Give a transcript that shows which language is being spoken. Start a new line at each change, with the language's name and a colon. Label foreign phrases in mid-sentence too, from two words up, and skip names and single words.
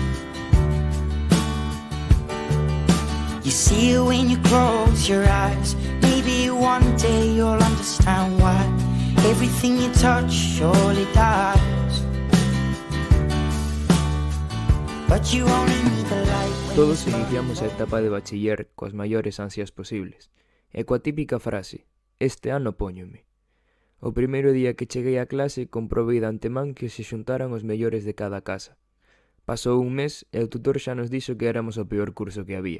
English: You see it when you close your eyes. Maybe one day you'll understand why everything you touch surely dies. But you only need the light.
Galician: Todos iniciamos a etapa de bachiller coas maiores ansias posibles, e coa típica frase: este ano póñome. O primeiro día que cheguei á clase comprobei de antemán que se xuntaran os mellores de cada casa. Pasou un mes e o tutor xa nos dixo que éramos o peor curso que había.